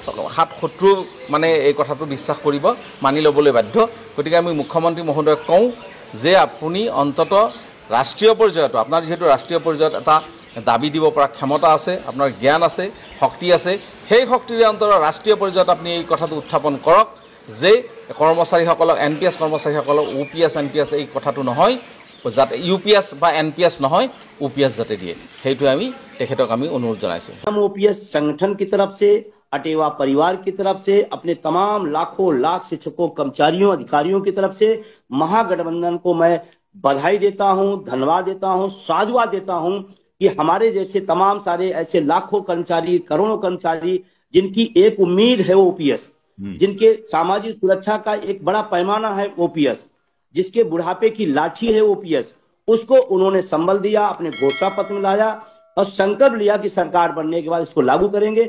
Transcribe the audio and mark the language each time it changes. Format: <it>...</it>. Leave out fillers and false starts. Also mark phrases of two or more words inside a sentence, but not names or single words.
<as>7 মানে এই কথাটো বিশ্বাস কৰিব মানি ল'বলৈ বাধ্য গতিকে আমি মুখ্যমন্ত্ৰী মহোদয়ক কওঁ যে আপুনি অন্তত ৰাষ্ট্ৰীয় পৰ্যায়ত আপোনাৰ যেহেতু ৰাষ্ট্ৰীয় পৰ্যায়ত এটা দাবী দিব পৰা ক্ষমতা আছে, আপোনাৰ জ্ঞান আছে, শক্তি আছে। সেই শক্তিৰে অন্তত ৰাষ্ট্ৰীয় পৰ্যায়ত আপুনি এই কথাটো উত্থাপন কৰক যে কৰ্মচাৰীসকলক NPS কৰ্মচাৰীসকলক OPS NPS এই কথাটো নহয়, যাতে UPS বা NPS নহয় OPS যাতে দিয়ে, সেইটো আমি তেখেতক আমি অনুৰোধ জনাইছোঁ।</as> <hi>हम OPS संगठन की तरफ से, अटेवा परिवार की तरफ से, अपने तमाम लाखों लाख शिक्षकों, कर्मचारियों, अधिकारियों की तरफ से महागठबंधन को मैं बधाई देता हूं, धन्यवाद देता हूं, साधुवाद देता हूं कि हमारे जैसे तमाम सारे ऐसे लाखों कर्मचारी, करोड़ों कर्मचारी जिनकी एक उम्मीद है OPS, जिनके सामाजिक सुरक्षा का एक बड़ा पैमाना है OPS, जिसके बुढ़ापे की लाठी है OPS, उसको उन्होंने संबल दिया, अपने घोषणा पत्र में लाया और संकल्प लिया कि सरकार बनने के बाद इसको लागू करेंगे।</hi>